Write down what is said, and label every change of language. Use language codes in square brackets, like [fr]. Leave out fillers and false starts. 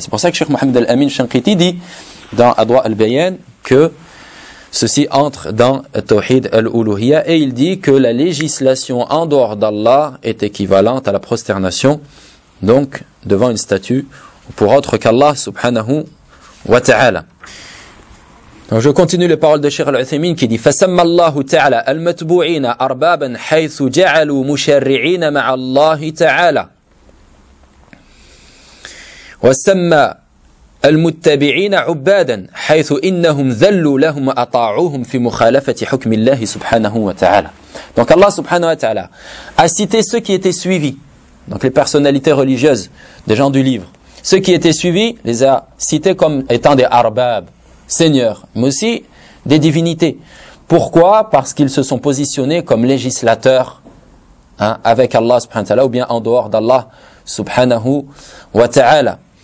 [fr] C'est pour ça que Cheikh Mohamed Al-Amin Shankiti dit dans Adwa al-Bayan que ceci entre dans Tawhid al-Uluhiyya et il dit que la législation en dehors d'Allah est équivalente à la prosternation donc devant une statue pour autre qu'Allah subhanahu wa ta'ala. Donc je continue les paroles de Cheikh Al-Uthaymin qui dit [ar] فَسَمَّ اللَّهُ تَعَلَى الْمَتْبُوعِينَ أَرْبَابًا حَيْثُ جَعَلُوا مُشَرِّعِينَ مَعَ اللَّهِ تَعَالَى وَسَمَّ المتبعين عبادا حيث إنهم ذلوا لهم أطاعوهم في مخالفة حكم الله سبحانه وتعالى. [fr] Donc Allah subhanahu wa ta'ala a cité ceux qui étaient suivis, donc les personnalités religieuses des gens du livre. Ceux qui étaient suivis les a cités comme étant des arbab, seigneurs, mais aussi des divinités. Pourquoi? Parce qu'ils se sont positionnés comme législateurs avec Allah subhanahu wa ta'ala ou bien en dehors d'Allah subhanahu wa ta'ala.